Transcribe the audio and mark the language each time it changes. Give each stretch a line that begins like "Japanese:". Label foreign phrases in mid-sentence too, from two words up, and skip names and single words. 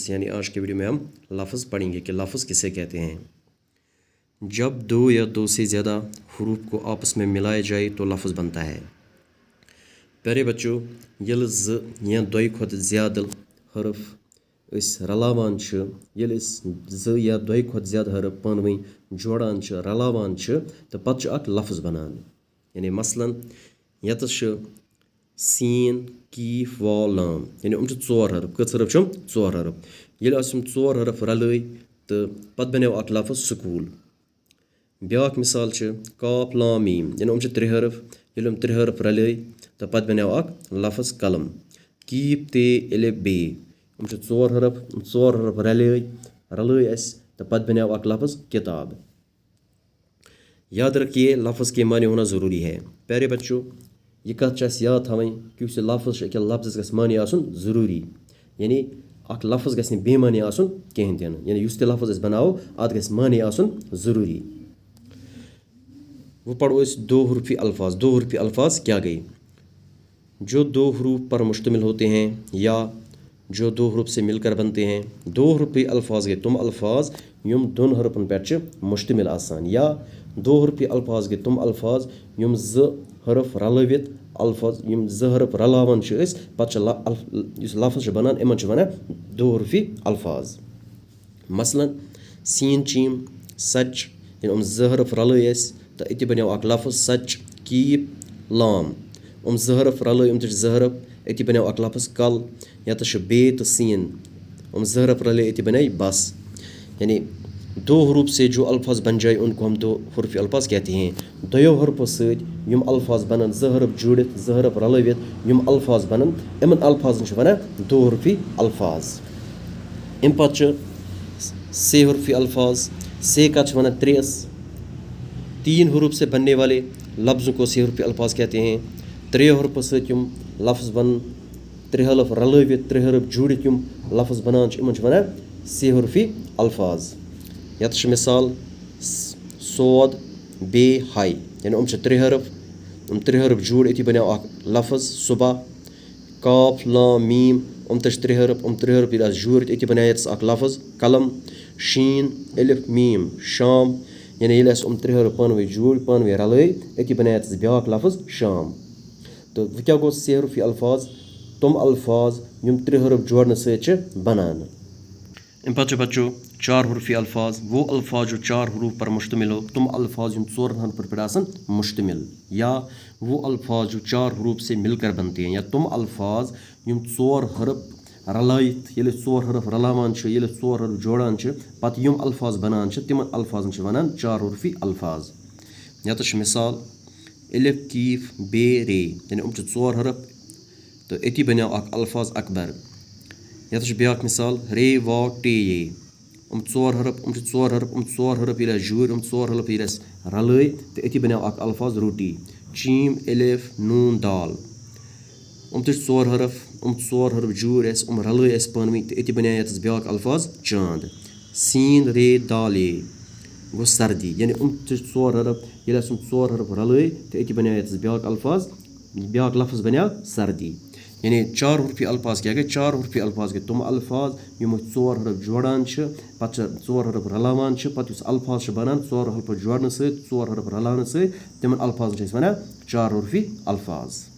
Urdu: یعنی آج کی ویڈیو میں ہم لفظ پڑھیں گے کہ لفظ کسے کہتے ہیں. جب دو یا دو سے زیادہ حروف کو آپس میں ملایا جائے تو لفظ بنتا ہے. پیارے بچوں,
Kashmiri: यह ज या दोई खुद ज़्यादा हरफ रलावान ज या दोई खुद ज़्यादा हरफ पानवई जोड़ान रलावान तो पत्त अक लफ्ज़ बनान। यानी मसलन यतस सीन कीफ वाव लाम यानी चोर हरफ। कच हरफ चोर हरफ। ये चोर हरफ रलई तो पत्त बनो अक लफ्ज़ स्कूल। ब्याक मिसाल काफ लाम मीम यानी त्रे हरफ। ये त्रे हरफ रलई तो पत्त बनो अक लफ्ज़ कलम। कीफ ते एलिफ बे चोर हरफ रलई तो पत्त बनो अक लफ्ज़ किताब।
Urdu: یاد رکھیے لفظ کے معنی ہونا ضروری ہے. پیارے بچوں,
Kashmiri: यह कत याद थी कि उस लफ्ज़ लफ्ज़ गस माने आसन ज़रूरी। यानी अक लफ्ज़ गस बेमानी आसन कहें तीन। यानी उस लफ्ज़ बनाओ अत गस माने आसन ज़रूरी।
Urdu: وہ پڑھو اس دو حرفی الفاظ.
Kashmiri: दो हरूफी अल्फाज क्या गई?
Urdu: جو دو حروف پر مشتمل ہوتے ہیں یا جو دو حروف سے مل کر بنتے ہیں.
Kashmiri: दो हरूफी अल्फाज गए तुम अल्फाज युम दोन हरफन पे मुश्तमिल आसान। या दो हरूफी अल्फाज गए तुम अल्फाज युम ज हरफ रलवित अल्फाज युम ज हरफ रलावन लफ्ज़ बनान इमन वनान दो हरूफी अल्फाज। मसलन सीन चीम सच यानी ज हरफ रलई तो अति बनो अक लफ्ज़ सच। कीप लाम ज हरफ रलई ज हरफ अति बनो अक लफ्ज़ कल। यतस बे तो सीन ज हरफ रलई अति बने बस।
Urdu: یعنی دو حروف سے جو الفاظ بن جائے ان کو ہم دو حرفی الفاظ کہتے ہیں.
Kashmiri: दोयो हरफों सत युम अल्फाज बनन ज हरफ जुड़ित ज हरफ रलवित युम अल्फाज बनन इमन अल्फाजन वनान दो हरूफी अल्फाज। अम पे से हरूफी अल्फाज। से कत वनान त्रेस।
Urdu: تین حروف سے بننے والے لفظوں کو سہ حرفی الفاظ کہتے ہیں.
Kashmiri: त्रे हरफों सत युम लफ्ज़ बन त्रे हरफ रलवित त्रे हरफ जुड़ित युम लफ्ज़ बनान इमन वनान से हरूफी अल्फाज। यत मिसाल सोद बे हाई यानी त्रे हरफ जुड़ अति बनो अक लफ्ज़ सुबह। काफ लाम मीम त्रे हरफ जुड़ अति बनो अक लफ्ज़ कलम। शीन एलिफ मीम शाम यानी त्रे हरफ पानवे जुड़ पानवे रलई अति बनो ब्याक लफ्ज़ शाम। तो वह क्या गो से हरूफी अल्फाज? तुम अल्फाज युम त्रे हरफ जोड़ने सत बनान। अम पे बच्चों चार हरूफी अल्फाज।
Urdu: وہ الفاظ جو چار حروف پر مشتمل ہو.
Kashmiri: तुम अल्फाज युम चोर हरफ पर मुश्तमिल।
Urdu: یا وہ الفاظ جو چار حروف سے مل کر بنتے ہیں.
Kashmiri: या तुम अल्फाज युम चोर हरफ रलाइत ये चोर हरफ रलावान ये चोर हरफ जोड़ान पत युम अल्फाज बनान तिमन अल्फाजन वनान चार हरूफी अल्फाज। यत मिसाल एलिफ कीफ बे रे यानी चोर हरफ तो अति बनो अक अल्फाज अकबर। यत ब्याक मिसाल रे वाव टे ये चोर हरफ ये जुड़ चोर हरफ ये रलई तो अति बनो अक अल्फाज रोटी। चीम एलिफ नून दाल चोर हरफ जुड़ रलई पानवी तो अति बनो ब्याक अल्फाज चांद। सीन रे दाल ये गो सर्दी यानी चोर हरफ ये चोर हरफ रलई तो अति बनो ब्याक अल्फाज ब्याक लफ्ज़ बनो सर्दी। यानी चार हरूफी अल्फाज क्या गए? चार हरूफी अल्फाज गए तुम अल्फाज युम चोर हरफ जोड़ान पे चोर हरफ रलावान पे अल्फाज बनान चोर हरफ जोड़ने सत चोर हरफ रलाने सत तिमन अल्फाजन वनान चार हरूफी अल्फाज।